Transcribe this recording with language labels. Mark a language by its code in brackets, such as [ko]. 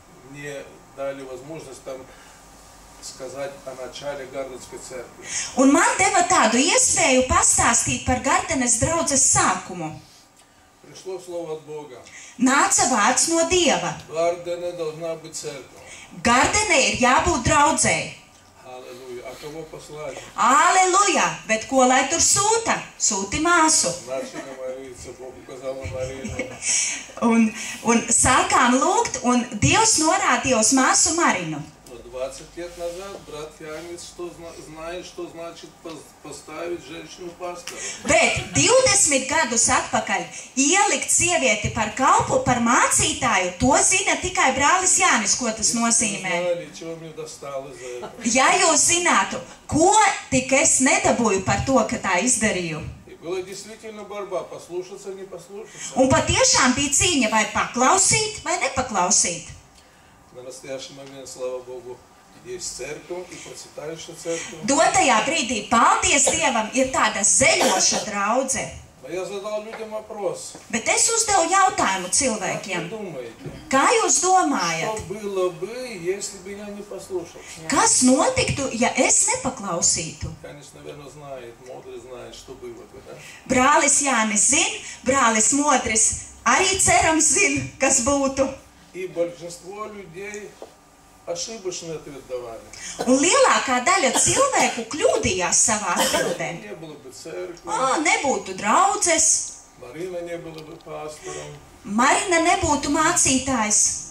[ru] и мне дали возможность там сказать о начале Гарденской церкви. [lv] Un man deva tādu iespēju pastāstīt par Gardenes draudzes sākumu. [ru] Пришло слово от Бога. [lv] Nāca vārds no Dieva. [ru] В Гардене должна быть церковь. [lv] Gardenē ir jābūt draudzēji. [ru] Аллилуйя. А кого послать? [lv] Aleluja! Bet ko lai tur sūta? Sūti māsu. [ru] Начали молиться, Бог указал на Марину. [lv] Un sākām lūgt, un Dievs norādīja uz māsu Marinu. [ru] Но 20 лет назад брат Янис знает, что значит поставить женщину пастора. [lv] Bet 20 gadus atpakaļ ielikt sievieti par kalpu, par mācītāju, to zina tikai brālis Jānis, ko tas nozīmē. [ru] Знали, чего мне досталось за это. [lv] Ja jūs zinātu, ko tik es nedabūju par to, ka tā izdarīju. [ru] И была действительно борьба, послушаться, не послушаться. [lv] Un patiešām bija cīņa, vai paklausīt, vai nepaklausīt. [ru] На настоящий момент, слава Богу, есть церковь и процветающая церковь. [lv] Dotajā brīdī, paldies Dievam, ir tāda zeļoša draudze. [ru] А я задал людям вопрос. [lv] Bet es uzdevu jautājumu [ru] Как вы [lv] cilvēkiem. [ru] думаете, [lv] Kā jūs domājat? [ru] что было бы, если бы я не послушал? [lv] Kas notiktu, ja es nepaklausītu? [ru] Конечно, наверное, знает, мудрый знает, что было бы, да? [lv] Brālis Jānis zina, brālis Modris arī cerams zina, kas būtu. [ru] И большинство людей ошибочный ответ давали. [lv] Un lielākā daļa cilvēku kļūdījās savā atbildē. [ru] Не было бы церкви, [lv] Nebūtu draudzes, [ru] Марина не была бы пастором. [lv] Marina nebūtu mācītājs.